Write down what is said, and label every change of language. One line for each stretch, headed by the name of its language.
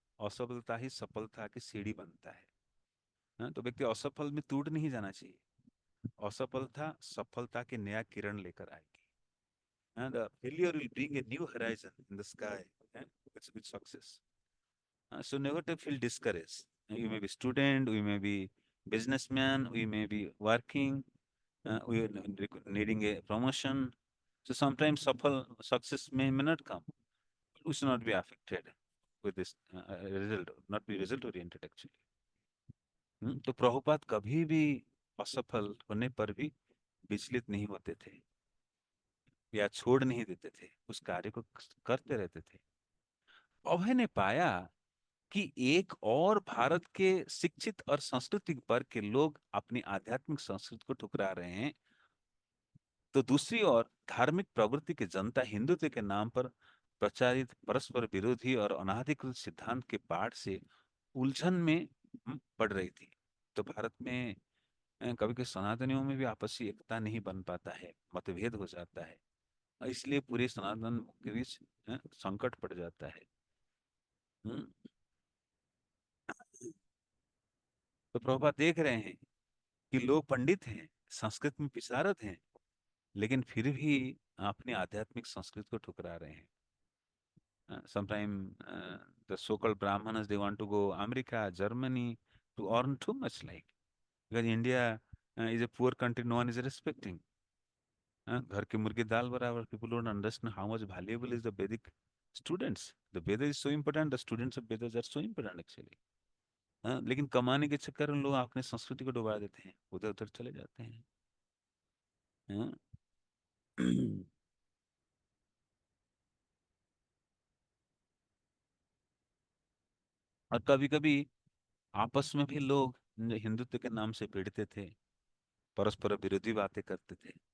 Hindi: असफलता ही सफलता की सीढ़ी बनता है। हाँ, तो व्यक्ति असफल में टूट नहीं जाना चाहिए। असफलता सफलता के नया किरण लेकर आएगी। हाँ,
English: The failure will bring a new horizon in the sky with success। So never to feel discouraged। You may be student, we may be businessman, we may be working, we are needing a promotion, so sometimes success may not come, we should not be affected with this result, not be result oriented actually।
Hindi: तो प्रभुपाद कभी भी असफल होने पर भी विचलित नहीं होते थे, या छोड़ नहीं देते थे, उस कार्य को करते रहते थे। अभय ने पाया कि एक और भारत के शिक्षित और सांस्कृतिक वर्ग के लोग अपनी आध्यात्मिक संस्कृति को ठुकरा रहे हैं, तो दूसरी ओर धार्मिक प्रवृत्ति की जनता हिंदुत्व के नाम पर प्रचारित परस्पर विरोधी और अनाधिकृत सिद्धांत के बाढ़ से उलझन में पड़ रही थी। तो भारत में कभी कभी सनातनियों में भी आपसी एकता नहीं बन पाता है, मतभेद हो जाता है, और इसलिए पूरे सनातन के बीच संकट पड़ जाता है। हम्म, तो प्रभुपाद देख रहे हैं कि लोग पंडित हैं, संस्कृत में विशारद हैं, लेकिन फिर भी अपनी आध्यात्मिक संस्कृति को ठुकरा रहे हैं।
English: Sometime the so-called Brahmanas, they want to go America, Germany to earn too much, like, because India is a poor country, no one is respecting।
Hindi: घर के मुर्गे दाल बराबर।
English: People don't understand how much valuable is the Vedic students। The Veda is so important, the students of Vedas are so important actually।
Hindi: लेकिन कमाने के चक्कर में लोग अपने संस्कृति को डुबा देते हैं, उधर उधर चले जाते हैं। हाँ? और कभी कभी आपस में भी लोग जो हिंदुत्व के नाम से भिड़ते थे, परस्पर विरोधी बातें करते थे।